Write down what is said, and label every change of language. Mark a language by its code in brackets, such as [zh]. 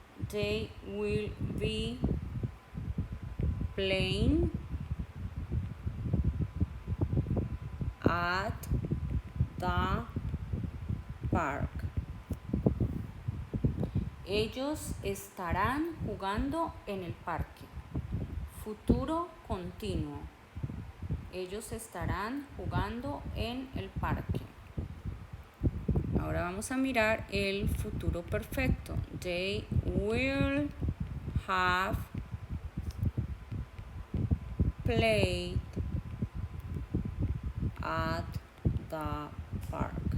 [en] They will be playing at the park. [es] Ellos estarán jugando en el parque. Futuro continuo. Ellos estarán jugando en el parque. Ahora vamos a mirar el futuro perfecto. [en] They will have played at the park.